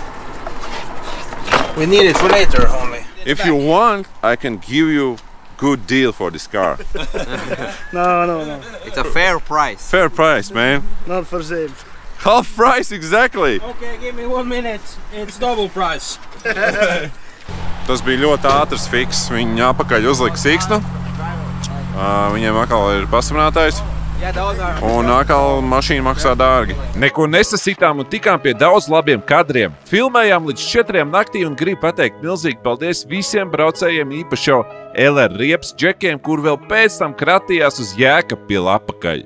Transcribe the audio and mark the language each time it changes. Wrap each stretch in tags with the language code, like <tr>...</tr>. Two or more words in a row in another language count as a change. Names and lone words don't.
<en>We need it for later only. If you want, I can give you good deal for this car. No. It's a fair price. Fair price, man. Not for sale. Half price, exactly. Okay, give me 1 minute. It's double price.</en> <lv>Tas bija ļoti ātrs fiks. Viņi apakaļ uzlika siksnu. Viņiem atkal ir pasamrātājs. Un atkal mašīna maksā dārgi. Neko nesasitām un tikām pie daudz labiem kadriem. Filmējām līdz 4 naktī un gribu pateikt milzīgi paldies visiem braucējiem, īpaši jau LR Riepas džekiem, kur vēl pēc tam kratījās uz Jēkabpili apakaļ.</lv>